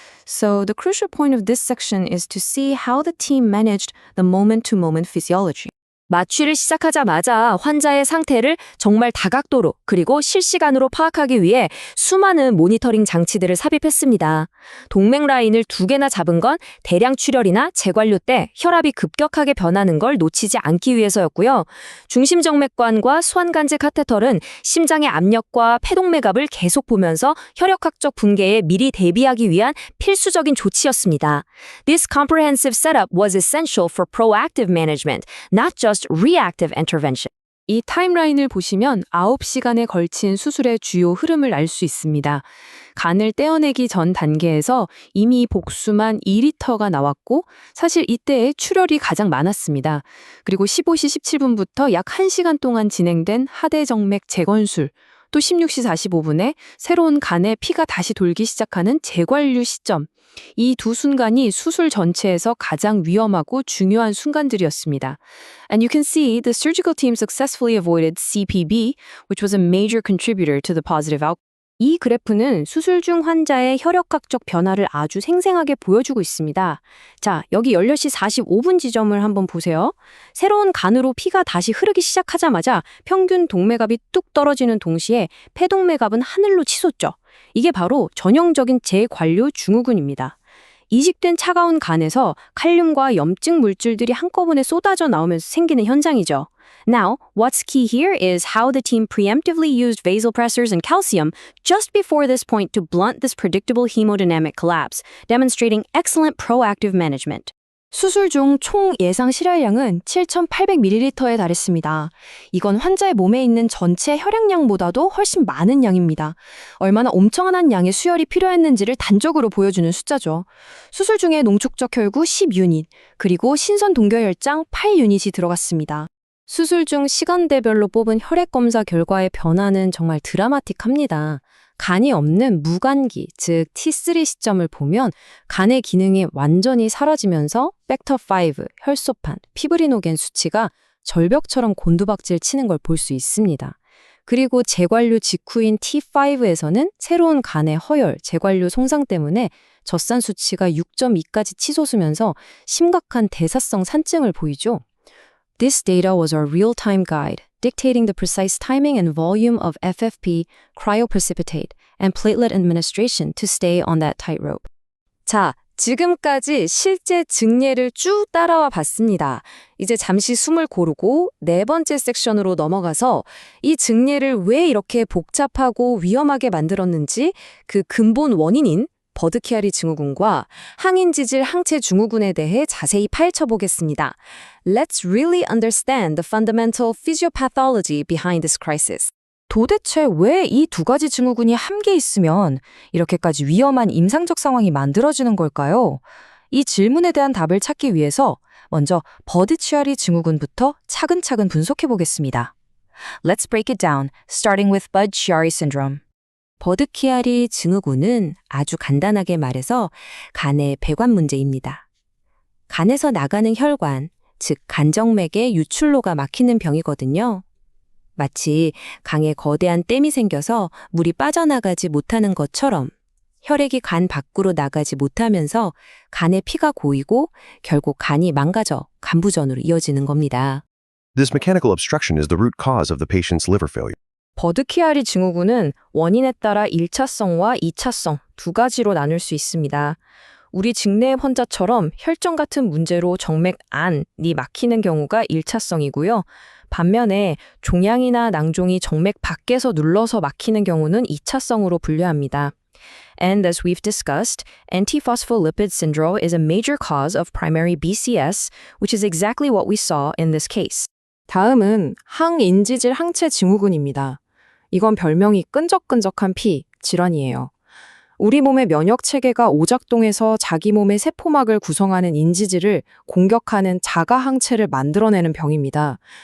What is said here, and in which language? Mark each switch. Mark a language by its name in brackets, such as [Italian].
[English] So the crucial point of this section is to see how the team managed the moment-to-moment physiology. [Korean] 마취를 시작하자마자 환자의 상태를 정말 다각도로 그리고 실시간으로 파악하기 위해 수많은 모니터링 장치들을 삽입했습니다. 동맥 라인을 2개나 잡은 건 대량 출혈이나 재관료 때 혈압이 급격하게 변하는 걸 놓치지 않기 위해서였고요. 중심정맥관과 수환간질 카테터는 심장의 압력과 폐동맥압을 계속 보면서 혈액학적 붕괴에 미리 대비하기 위한 필수적인 조치였습니다. [English] This comprehensive setup was essential for proactive management, not just reactive intervention. [Korean] 이 타임라인을 보시면 9시간에 걸친 수술의 주요 흐름을 알 수 있습니다. 간을 떼어내기 전 단계에서 이미 복수만 2리터가 나왔고 사실 이때에 출혈이 가장 많았습니다. 그리고 15시 17분부터 약 1시간 동안 진행된 하대정맥 재건술, 또 16시 45분에 새로운 간에 피가 다시 돌기 시작하는 재관류 시점. 이 두 순간이 수술 전체에서 가장 위험하고 중요한 순간들이었습니다. [English] And you can see the surgical team successfully avoided CPB, which was a major contributor to the positive outcome. [Korean] 이 그래프는 수술 중 환자의 혈액학적 변화를 아주 생생하게 보여주고 있습니다. 자, 여기 16시 45분 지점을 한번 보세요. 새로운 간으로 피가 다시 흐르기 시작하자마자 평균 동맥압이 뚝 떨어지는 동시에 폐동맥압은 하늘로 치솟죠. 이게 바로 전형적인 재관료 증후군입니다. 이식된 차가운 간에서 칼륨과 염증 물질들이 한꺼번에 쏟아져 나오면서 생기는 현상이죠. [English] Now, what's key here is how the team preemptively used vasopressors and calcium just before this point to blunt this predictable hemodynamic collapse, demonstrating excellent proactive management. [Korean] 수술 중 총 예상 실혈량은 7,800ml에 달했습니다. 이건 환자의 몸에 있는 전체 혈액량보다도 훨씬 많은 양입니다. 얼마나 엄청난 양의 수혈이 필요했는지를 단적으로 보여주는 숫자죠. 수술 중에 농축적 혈구 10유닛, 그리고 신선 동결혈장 8유닛이 들어갔습니다. 수술 중 시간대별로 뽑은 혈액 검사 결과의 변화는 정말 드라마틱합니다. 간이 없는 무간기, 즉 T3 시점을 보면 간의 기능이 완전히 사라지면서 팩터 5, 혈소판, 피브리노겐 수치가 절벽처럼 곤두박질 치는 걸 볼 수 있습니다. 그리고 재관류 직후인 T5에서는 새로운 간의 허열, 재관류 손상 때문에 젖산 수치가 6.2까지 치솟으면서 심각한 대사성 산증을 보이죠. [English] This data was our real-time guide, dictating the precise timing and volume of FFP, cryoprecipitate, and platelet administration to stay on that tightrope. [Korean] 자, 지금까지 실제 증례를 쭉 따라와 봤습니다. 이제 잠시 숨을 고르고 네 번째 섹션으로 넘어가서 이 증례를 왜 이렇게 복잡하고 위험하게 만들었는지 그 근본 원인인 버드키아리 증후군과 항인지질 항체 증후군에 대해 자세히 파헤쳐 보겠습니다. [English] Let's really understand the fundamental physiopathology behind this crisis. [Korean] 도대체 왜 이 두 가지 증후군이 함께 있으면 이렇게까지 위험한 임상적 상황이 만들어지는 걸까요? 이 질문에 대한 답을 찾기 위해서 먼저 버드치아리 증후군부터 차근차근 분석해 보겠습니다. [English] Let's break it down, starting with Budd-Chiari syndrome. [Korean] 버드키아리 증후군은 아주 간단하게 말해서 간의 배관 문제입니다. 간에서 나가는 혈관, 즉 간정맥의 유출로가 막히는 병이거든요. 마치 강에 거대한 댐이 생겨서 물이 빠져나가지 못하는 것처럼 혈액이 간 밖으로 나가지 못하면서 간에 피가 고이고 결국 간이 망가져 간부전으로 이어지는 겁니다. [English] This mechanical obstruction is the root cause of the patient's liver failure. [Korean] 버드키아리 증후군은 원인에 따라 1차성과 2차성 두 가지로 나눌 수 있습니다. 우리 직내 환자처럼 혈전 같은 문제로 정맥 안이 막히는 경우가 1차성이고요. 반면에 종양이나 낭종이 정맥 밖에서 눌러서 막히는 경우는 2차성으로 분류합니다. [English] And as we've discussed, antiphospholipid syndrome is a major cause of primary BCS, which is exactly what we saw in this case. [Korean] 다음은 항인지질 항체 증후군입니다. 이건 별명이 끈적끈적한 피, 질환이에요. 우리 몸의 면역 체계가 오작동해서 자기 몸의 세포막을 구성하는 인지질을 공격하는 자가 항체를 만들어내는 병입니다.